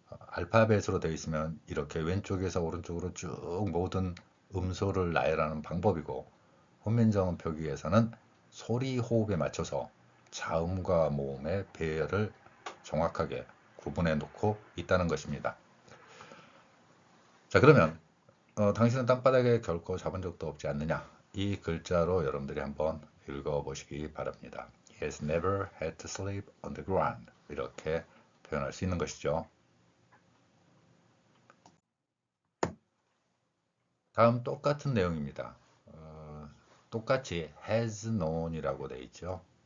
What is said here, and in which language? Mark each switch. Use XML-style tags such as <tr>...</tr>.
<ko>알파벳으로 되어 있으면 이렇게 왼쪽에서 오른쪽으로 쭉 모든 음소를 나열하는 방법이고 훈민정음 표기에서는 소리 호흡에 맞춰서 자음과 모음의 배열을 정확하게 구분해 놓고 있다는 것입니다. 자, 그러면 당신은 땅바닥에 결코 잡은 적도 없지 않느냐? 이 글자로 여러분들이 한번 읽어보시기 바랍니다.</ko> <en>He has never had to sleep on the ground.</en> <ko>이렇게 표현할 수 있는 것이죠. 다음 똑같은 내용입니다. 똑같이</ko> <en>has known</en> <ko>이라고 되어 있죠.</ko>